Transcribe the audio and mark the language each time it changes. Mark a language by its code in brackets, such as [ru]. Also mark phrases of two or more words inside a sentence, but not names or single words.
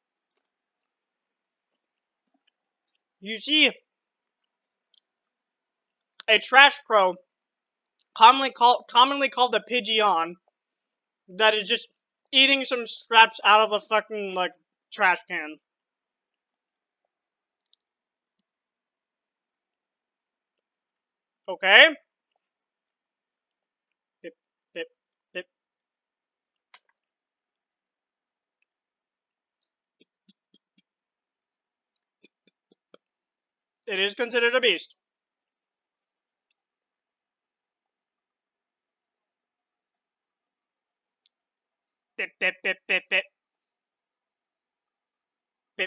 [en] You see a trash crow, commonly called a pigeon, that is just eating some scraps out of a fucking like trash can. Okay. Bip, bip, bip. It is considered a beast. Bip, bip, bip, bip, bip, bip.